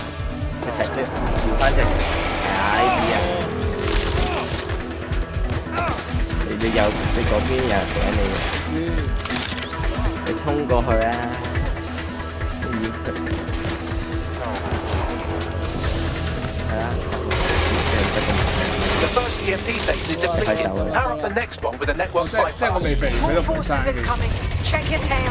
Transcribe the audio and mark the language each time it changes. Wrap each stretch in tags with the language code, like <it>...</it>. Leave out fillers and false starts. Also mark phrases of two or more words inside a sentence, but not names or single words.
<yue>你睇你調翻隻係啊呢啲啊！你嗰邊有人頂你，你衝過去啊！係啊！</yue> <en>The first EMP station is depleted. Power up the next one with a network bypass. More forces incoming. Check your tail.</en>